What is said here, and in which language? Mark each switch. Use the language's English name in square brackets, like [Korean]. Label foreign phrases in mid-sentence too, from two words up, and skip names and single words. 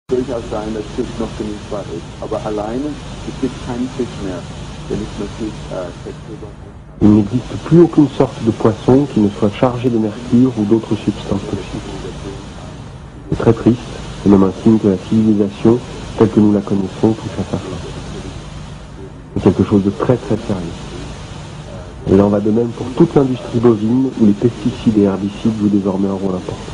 [German] durchaus sein, dass Fisch noch genießbar ist. Aber alleine, es gibt keinen Fisch mehr, der nicht mehr Fisch Quecksilber. [French] Il n'existe plus aucune sorte de poisson qui ne soit chargé de mercure ou d'autres substances toxiques. C'est très triste, c'est même un signe que la civilisation, telle que nous la connaissons, touche à sa fin. C'est quelque chose de très très sérieux. Et il en va de même pour toute l'industrie bovine où les pesticides et herbicides jouent désormais un rôle important.